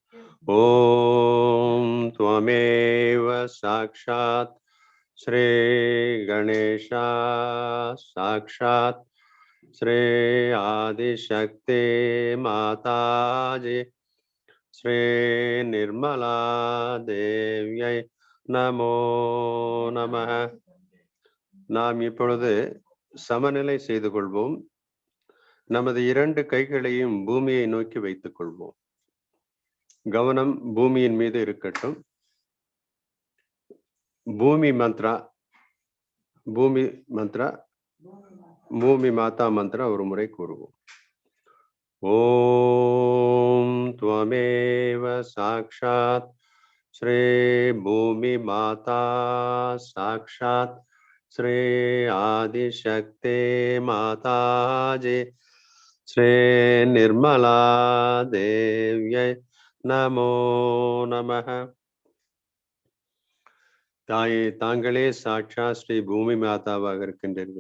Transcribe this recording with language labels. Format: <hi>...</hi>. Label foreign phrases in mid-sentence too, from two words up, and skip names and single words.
<sa>ओम त्वमेव साक्षात् श्री गणेशा साक्षात् श्री आदिशक्ति माताजी श्री निर्मला देव्यै नमो नमः।</sa> <ta>நாம் இப்பொழுது சமநிலை செய்து கொள்வோம். நமது 2 கைகளையும் பூமியை நோக்கி வைத்துக் கொள்வோம். கவனம் பூமியின் மீது இருக்கட்டும். பூமி மந்த்ரா, பூமி மாதா மந்திரா ஒரு முறை கூறுவோம்.</ta> <sa>ஓம் त्वमेव साक्षात् श्री भूमि माता साक्षात् श्री आदिशक्ति माताजी श्री निर्मला देव्यै नमो नमः।</sa> <ta>தாயே, தாங்களே சாட்சா ஸ்ரீ பூமி மாதாவாக இருக்கின்றீர்கள்.</ta>